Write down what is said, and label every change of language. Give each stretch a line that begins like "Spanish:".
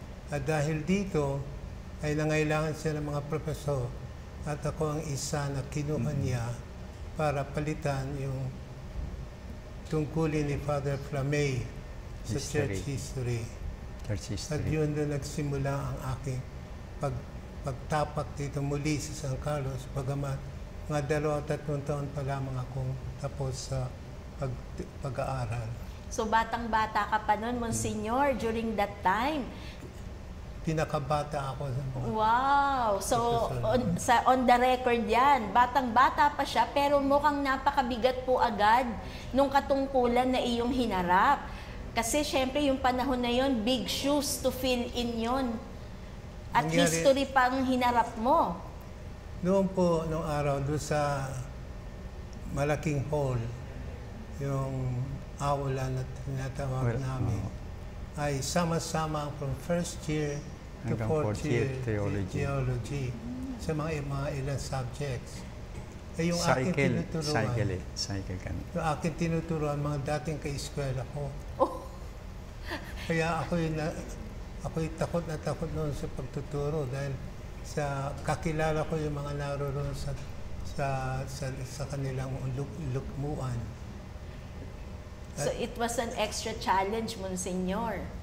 Filipino: At dahil dito, ay nangailangan siya ng mga professor at ako ang isa na kinuha niya para palitan yung tungkulin ni Father Flamey sa Church History. At yun doon nagsimula ang aking pagtapak dito muli sa San Carlos, bagamat mga 2-3 taon pa lamang akong tapos sa pag-aaral. So batang-bata ka pa noon, Monsignor,
English: during that time?
Filipino: Pinakabata ako sa mga wow! So,
English: on the record
Filipino: yan, batang-bata pa siya, pero mukhang napakabigat po agad nung katungkulan na iyong hinarap. Kasi syempre yung panahon na yon,
English: big shoes to fill in
Filipino: yon. At history pa ang hinarap mo. Noon po, noong araw, doon sa malaking hall, yung aula na tinatawag namin, ay sama-sama
English: from first year to fourth year theology
Filipino: sa mga ilang subjects. Eh, yung aking tinuturuan, yung aking tinuturuan, mga dating ka-eskwela ko. Kaya ako'y takot na takot noon sa pagtuturo dahil sa kakilala ko yung mga naroon sa kanilang lukmuan.
English: So it was an extra challenge, Monsignor.